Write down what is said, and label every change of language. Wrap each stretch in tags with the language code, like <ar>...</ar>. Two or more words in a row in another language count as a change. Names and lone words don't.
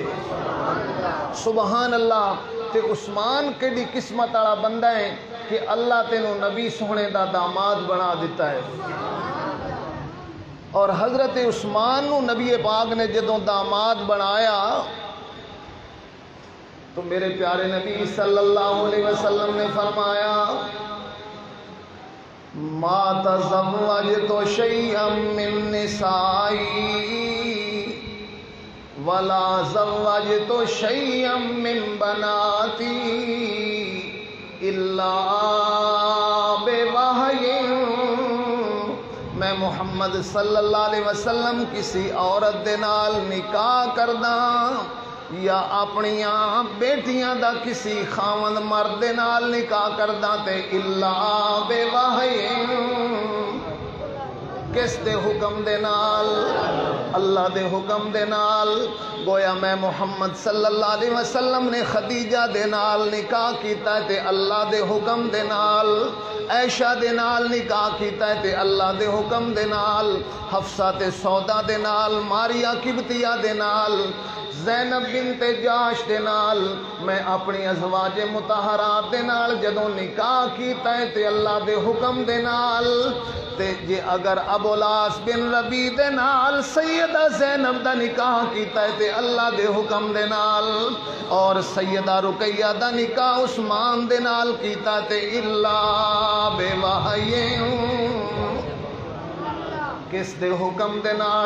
<ar>سبحان اللہ۔</ar> <pa>تے عثمان کیڑی قسمت والا بندہ ہے کہ اللہ تینوں نبی سونے دا داماد بنا دیتا ہے، اور حضرت عثمان نو نبی پاک نے جدوں داماد بنایا</pa> <ur>تو میرے پیارے نبی</ur> <ar>صلی اللہ علیہ وسلم</ar> <ur>نے فرمایا</ur> <ar>ما تزوجت شیئا من نسائی ولا زوجت شیئا من بناتی الا بوحی،</ar> <pa>میں محمد</pa> <ar>صلی اللہ علیہ وسلم</ar> <pa>کسی عورت دے نال نکاح کرداں یا اپنیاں بیٹیاں دا کسی خاوند مرد دے نال نکاح کرداں تے الا بے وحی، کس دے حکم دے نال؟ اللہ دے حکم دے نال۔ گویا میں محمد</pa> <ar>صلی اللہ علیہ وسلم</ar> <pa>نے خدیجہ دے نال نکاح کیتا ہے تے اللہ دے حکم دے نال، عائشہ دے نال نکاح کیتا ہے تے اللہ دے حکم دے نال، حفصہ تے سودا دے نال، ماریا قبطیہ دے نال، زینب بنت جاش دے نال، میں اپنی ازواج مطہرات دے نال جدوں نکاح کیتا ہے تے اللہ دے حکم دے نال، تے جے اگر ابولاس بن ربی دے نال سیدہ زینب دا نکاح کیتا ہے تے اللہ دے حکم دے نال، اور سیدہ رقیہ دا نکاح عثمان دے نال کیتا تے</pa> <ar>اللہ بے وحی،</ar> <pa>کس دے حکم دے نال؟</pa>